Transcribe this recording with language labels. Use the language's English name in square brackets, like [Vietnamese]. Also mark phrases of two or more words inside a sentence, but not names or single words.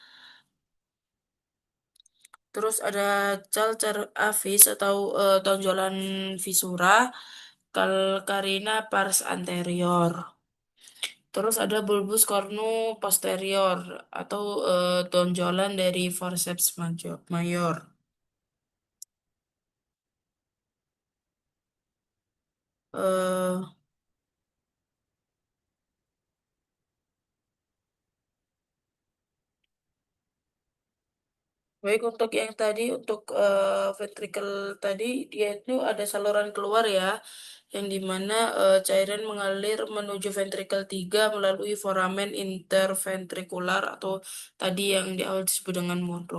[Indonesian] Terus ada [Latin] calcar avis [Indonesian] atau tonjolan visura, [Latin] calcarina pars anterior. [Indonesian] Terus ada [Latin] bulbus cornu posterior [Indonesian] atau tonjolan dari [Latin] forceps mayor. [Indonesian] Eh, Baik untuk yang tadi, untuk ventricle tadi, dia itu ada saluran keluar ya, yang dimana cairan mengalir menuju ventricle 3 melalui foramen interventrikular atau tadi yang di awal disebut dengan Monroe.